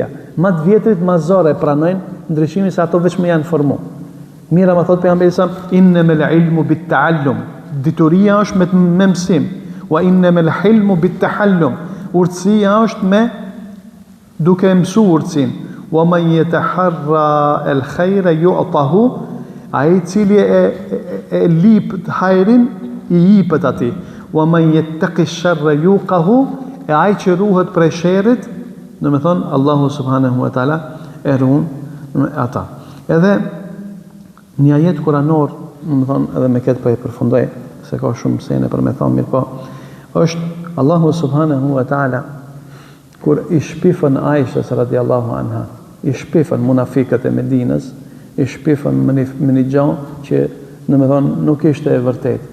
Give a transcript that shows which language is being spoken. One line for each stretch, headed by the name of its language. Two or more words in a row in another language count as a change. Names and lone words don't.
Albanian: Ma të vjetrit ma zore pranojnë ndryshimin se ato veç me janë formu. Mira ma thotë pejgamberi sa,
Arabic: إنما العلم بالتعلم.
Albanian: Dituria është me mësim.
Arabic: وإنما الحلم بالتحلم.
Albanian: Urtësia është me duke mësu urtësinë.
Arabic: ومن يتحر الخير يعطه,
Albanian: ai cili e lip hajrin i jipet atij.
Arabic: ومن يتق الشر يوقه,
Albanian: ai që ruhet prej sherrit, do të thonë
Arabic: الله سبحانه وتعالى
Albanian: e ruan ata. Edhe një ajet kuranor, do të thonë edhe me këtë po e përfundoj, se ka shumë sene për me thonë mirë, po është
Arabic: الله سبحانه وتعالى
Albanian: kur i shpifën Aishës
Arabic: رضي الله عنها,
Albanian: i shpifën munafikët e Medinës, i shpifën me një gjë që në me thonë nuk ishte e vërtet.